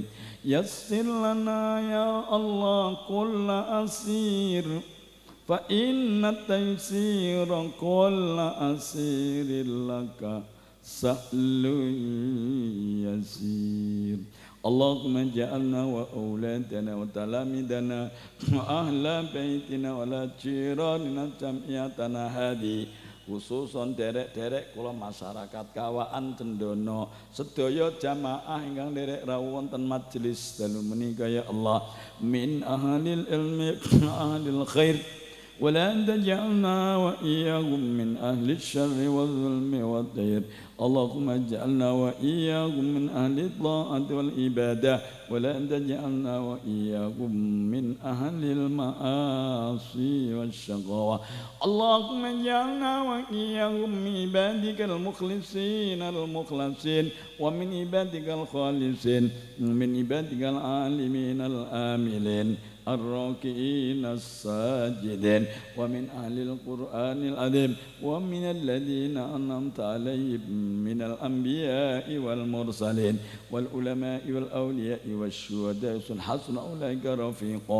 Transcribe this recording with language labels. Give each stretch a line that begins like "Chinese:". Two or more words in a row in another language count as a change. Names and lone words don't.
Arabic: يسر لنا يا الله كل عسير فإن تيسير كل عسير لك سهل يسير. اللهم اجعلنا وأولادنا وتلامذتنا وأهل بيتنا ولا جيراننا جمعيتنا هادي.
Javanese: Khususon derek-derek kula masyarakat Kawaan Cendono sedaya jamaah ingkang derek rawuh wonten majelis dalu menika
Arabic: يا الله من أهل العلم أهل الخير ولا تجعلنا وإياكم من أهل الشر والظلم والضير. اللهم اجعلنا وإياكم من أهل الطاعة والعبادة ولا تجعلنا وإياكم من أهل المعاصي والشقاوة. اللهم اجعلنا وإياكم من عبادك المخلصين المخلصين ومن عبادك الخالصين من عبادك العالمين العاملين الراكعين الساجدين ومن أهل القرآن العظيم ومن الذين أنعمت عليهم من الأنبياء والمرسلين والعلماء والأولياء والشهداء حسن أولئك رفيقا.